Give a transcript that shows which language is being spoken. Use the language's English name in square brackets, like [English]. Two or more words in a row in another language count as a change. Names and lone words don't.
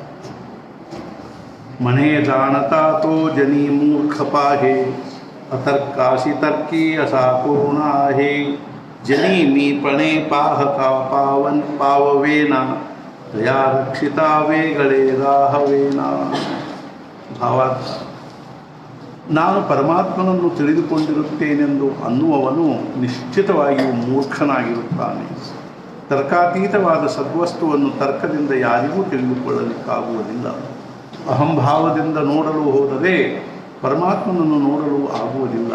[Marathi] मने जानता तो जनी मूर्ख पाहे अतर्काशी तर्की असा कोण आहे। जनी मी पणे पाहता पावन पाववेना दया रक्षिता वेगळे राहवेना। [Kannada] ಭಾವಾರ್ಥ ನಾನು ಪರಮಾತ್ಮನನ್ನು ತಿಳಿದುಕೊಂಡಿರುತ್ತೇನೆಂದು ಅನ್ನುವವನು ನಿಶ್ಚಿತವಾಗಿಯೂ ಮೂರ್ಖನಾಗಿರುತ್ತಾನೆ. ತರ್ಕಾತೀತವಾದ ಸದ್ವಸ್ತುವನ್ನು ತರ್ಕದಿಂದ ಯಾರಿಗೂ ತಿಳಿದುಕೊಳ್ಳಲಿಕ್ಕಾಗುವುದಿಲ್ಲ. ಅಹಂಭಾವದಿಂದ ನೋಡಲು ಹೋದರೆ ಪರಮಾತ್ಮನನ್ನು ನೋಡಲು ಆಗುವುದಿಲ್ಲ.